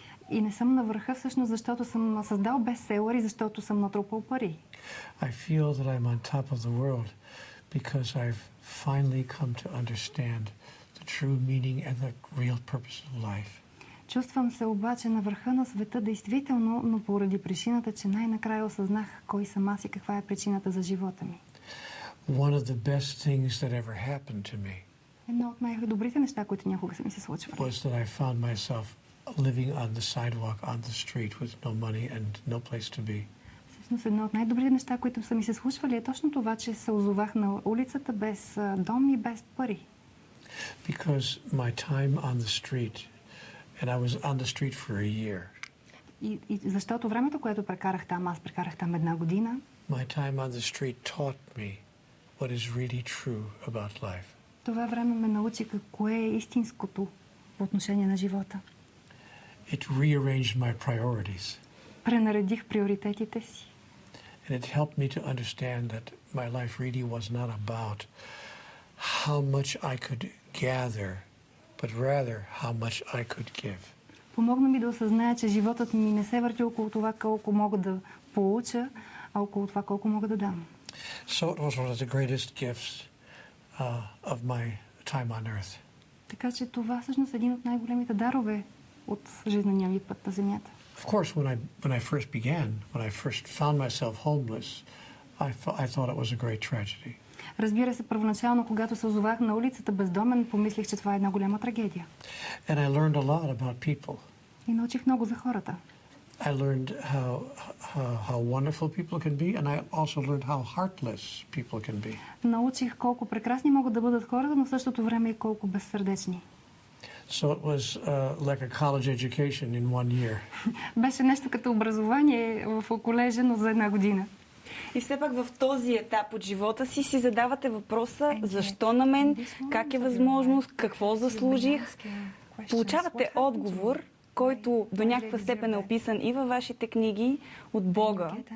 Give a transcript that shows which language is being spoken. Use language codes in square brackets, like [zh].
[bg] И не съм на върха всъщност, защото съм създал бестселър и защото съм натрупал пари. [en] I feel that I'm on top of the world because I've finally come to understand the true meaning and the real purpose of life. [bg] Чувствам се обаче на върха на света действително, но поради причината, че най-накрая осъзнах кой съм аз и каква е причината за живота ми. [en] One of the best things that ever happened to me. [bg] Едно от най-добрите неща, които някога са ми се случвали. [en] Was that I found myself living on the sidewalk on the street with no money and no place to be. [bg] Всъщност едно от най-добрите неща, които са ми се случвали, е точно това, че се озовах на улицата без дом и без пари. [en] Because my time on the street And I was on the street for a year. [bg] И защото времето, което прекарах там, аз прекарах там 1 година, [en] My time on the street taught me what is really true about life. [bg] това време ме научи кое е истинското по отношение на живота. [en] It rearranged my priorities. [bg] Пренаредих приоритетите си. [en] And it helped me to understand that my life really was not about how much I could gather, but rather how much I could give. [bg] Помогна ми да осъзная, че животът ми не се върти около това колко мога да получа, а около това колко мога да дам. [en] So it was one of the greatest gifts of my time on earth. [bg] Така че това всъщност е един от най-големите дарове от жизнения ми път на земята. [en] Of course, when I first began, when I first found myself homeless, I thought it was a great tragedy. [bg] Разбира се, първоначално, когато се озовах на улицата бездомен, помислих, че това е една голяма трагедия. [en] And I learned a lot about people. [bg] И научих много за хората. [en] I learned how wonderful people can be, and I also learned how heartless people can be. [bg] Научих колко прекрасни могат да бъдат хората, но в същото време и колко безсърдечни. [en] So it was like a college education in 1 year. [bg] Беше нещо като образование в колежа, но за 1 година. И все пак в този етап от живота си задавате въпроса защо на мен, как е възможно, какво заслужих. Получавате отговор, който до някаква степен е описан и във вашите книги от Бога.